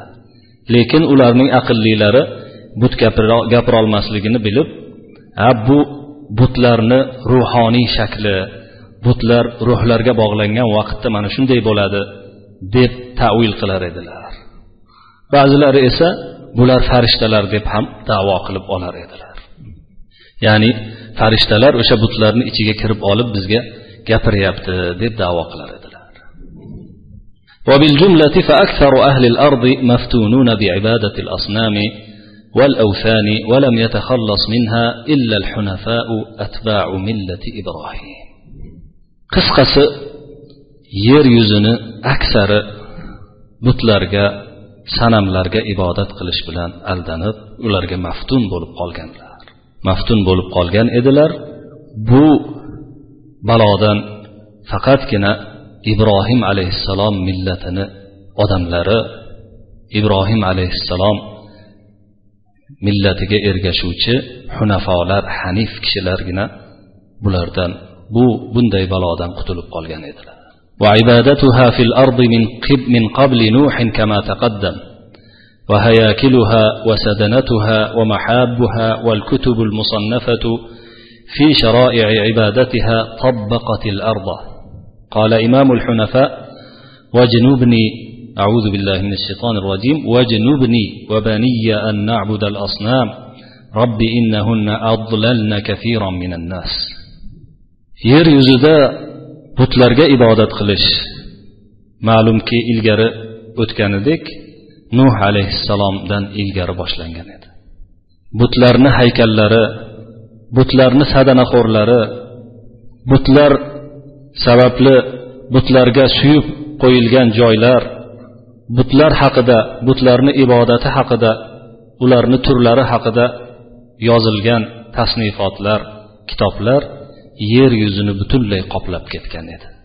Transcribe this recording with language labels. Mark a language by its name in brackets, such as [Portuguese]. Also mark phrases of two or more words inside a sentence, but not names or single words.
[Uzbek] Lekin ularning aqllilari but gapira olmasligini bilib, bu butlarni ruhoniy shakli, butlar ruhlarga bog'langan vaqtda mana shunday bo'ladi deb ta'wil qilar edilar. Ba'zilari esa bular farishtalar deb ham da'vo qilib olar edilar. Ya'ni farishtalar o'sha butlarni ichiga kirib olib bizga gapiryapti deb da'vo qilar edilar. [Arabic] وبالجملة فأكثر أهل الأرض مفتونون بعبادة الأصنام والأوثان ولم يتخلص منها إلا الحنفاء أتباع ملة إبراهيم. [Uzbek] Qisqasi, yer yuzini aksari butlarga, sanamlarga ibodat qilish bilan aldanib, ularga maftun bo'lib qolganlar. Maftun bo'lib qolgan edilar. Bu balodan faqatgina Ibrohim alayhissalom millatini odamlari, Ibrohim alayhissalom millatiga ergashuvchi hunafolar, hanif kishilargina bulardan bunday balodan qutulib qolgan edilar. [Arabic] وعبادتها في الأرض من قبل نوح كما تقدم وهياكلها وسدنتها ومحبوها والكتب المصنفة في شرائع عبادتها طبقت الأرض. قال إمام الحنفاء واجنبني أعوذ بالله من الشيطان الرجيم واجنبني وبني أن نعبد الأصنام رب إنهن أضللن كثيرا من الناس. [Uzbek] Yer yuzida butlarga ibodat qilish ma'lumki ilgari o'tganidek Nuh alayhissalomdan ilgari boshlangan edi. Butlarni haykallari, butlarni sadanaxo'rlari, butlar sababli butlarga suyib qo'yilgan joylar, butlar haqida, butlarni ibodati haqida, ularni turlari haqida yozilgan tasnifotlar, kitoblar yer yuzini butunlay qoplab ketgan edi.